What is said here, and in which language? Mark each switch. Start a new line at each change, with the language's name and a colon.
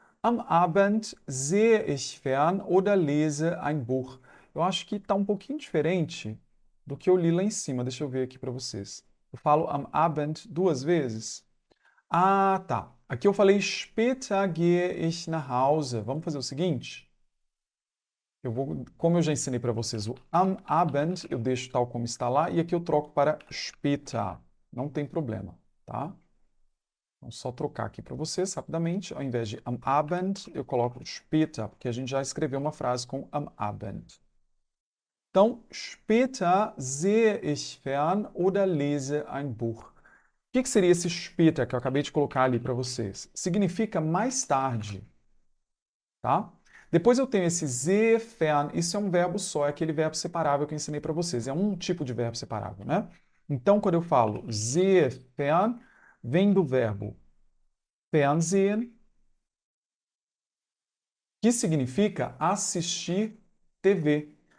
German: Am Abend sehe ich fern oder lese ein Buch.
Portuguese: Eu acho que está um pouquinho diferente do que eu li lá em cima. Deixa eu ver aqui para vocês. Eu falo
German: am Abend
Portuguese: duas vezes. Ah, tá. Aqui eu falei
German: später gehe ich nach Hause.
Portuguese: Vamos fazer o seguinte? Como eu já ensinei para vocês o
German: am Abend,
Portuguese: eu deixo tal como está lá e aqui eu troco para später. Não tem problema, tá? Vamos só trocar aqui para vocês rapidamente. Ao invés de
German: am Abend,
Portuguese: eu coloco später, porque a gente já escreveu uma frase com am Abend.
German: Então, später sehe ich fern oder lese ein Buch.
Portuguese: O que seria esse später que eu acabei de colocar ali para vocês? Significa mais tarde, tá? Depois eu tenho esse
German: sehe fern,
Portuguese: isso é um verbo só, é aquele verbo separável que eu ensinei para vocês. É um tipo de verbo separável, né? Então, quando eu falo
German: sehe fern,
Portuguese: vem do verbo Fernsehen, que significa assistir TV.